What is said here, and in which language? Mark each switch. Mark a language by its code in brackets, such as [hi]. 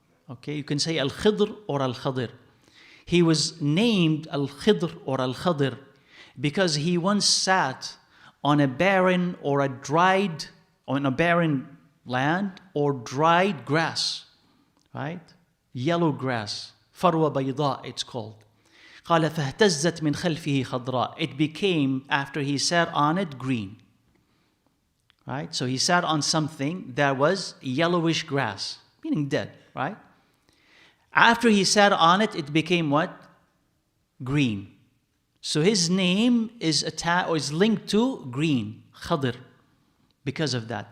[en] Okay, you can say al-Khidr or al-Khidr. He was named al-Khidr or al-Khidr because he once sat on a barren or on a barren land or dried grass, right? Yellow grass, farwa bayda it's called. [ar] قال فاهتزت من خلفه خضراء. [en] It became, after he sat on it, green. Right? So he sat on something that was yellowish grass, meaning dead, right? After he sat on it, it became what? Green. So his name is linked to green, Khidr, because of that.